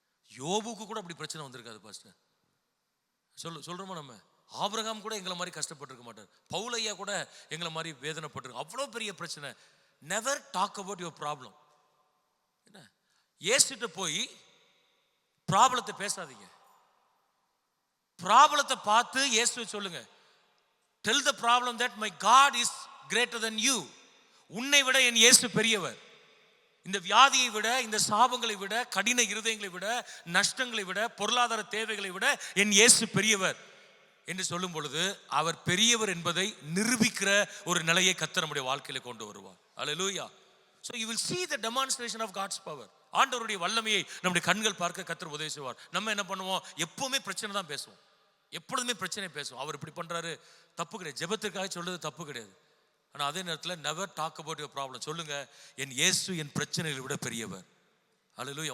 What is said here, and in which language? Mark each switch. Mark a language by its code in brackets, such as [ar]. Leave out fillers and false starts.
[ta] யோபுக்கு கூட அப்படி பிரச்சனை வந்திருக்காது பாஸ்டர். சொல்றோமா? நம்ம ஆபிரகாம் கூட எங்களை மாதிரி கஷ்டப்பட்டிருக்க மாட்டார். பவுலையா கூட எங்களை மாதிரி வேதனைப்பட்டிருக்க. அவ்வளோ பெரிய பிரச்சனை. [en] Never talk about your problem. [ta] என்ன, இயேசுகிட்ட போய் ப்ராப்ளத்தை பேசாதீங்க. ப்ராப்ளத்தை பார்த்து இயேசுவை சொல்லுங்க. [en] Tell the problem that my God is greater than you. [ta] உன்னை விட என் இயேசு பெரியவர். இந்த வியாதியை விட, இந்த சாபங்களை விட, கடின இருதயங்களை விட, நஷ்டங்களை விட, பொருளாதார தேவைகளை விட என் இயேசு பெரியவர் என்று சொல்லும் பொழுது அவர் பெரியவர் என்பதை நிரூபிக்கிற ஒரு நிலையை கர்த்தர் நம்முடைய வாழ்க்கையில கொண்டு வருவார். அல்லேலூயா. [en] So you will see the demonstration of God's power. [ta] ஆண்டவருடைய வல்லமையை நம்முடைய கண்கள் பார்க்க கர்த்தர் உதவி செய்வார். நம்ம என்ன பண்ணுவோம்? எப்பவுமே பிரச்சனை தான் பேசுவோம். எப்பொழுதுமே பிரச்சனை பேசுவோம். அவர் இப்படி பண்றாரு, தப்பு கிடையாது. ஜெபத்திற்காக சொல்றது தப்பு கிடையாது. ஆனா அதே நேரத்தில் [en] Never talk about your problem. [ta] சொல்லுங்க, என் இயேசு என் பிரச்சனைகளை விட பெரியவர். அல்லேலூயா.